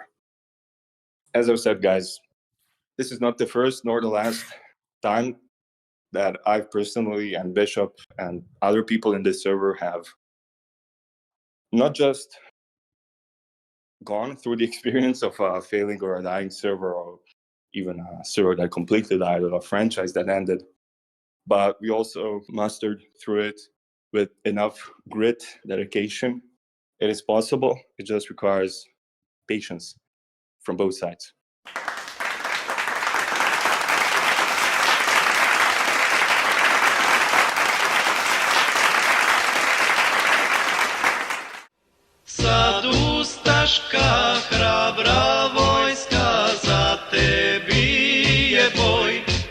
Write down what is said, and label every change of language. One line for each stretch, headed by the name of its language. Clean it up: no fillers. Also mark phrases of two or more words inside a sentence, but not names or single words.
English: As I've said, guys, this is not the first nor the last time that I personally and Bishop and other people in this server have not just gone through the experience of a failing or a dying server, or even a server that completely died, or a franchise that ended. But we also mustered through it with enough grit, dedication. It is possible. It just requires patience from both sides.
Croatian: Sad ustaška hrabra vojska, za tebi je boj.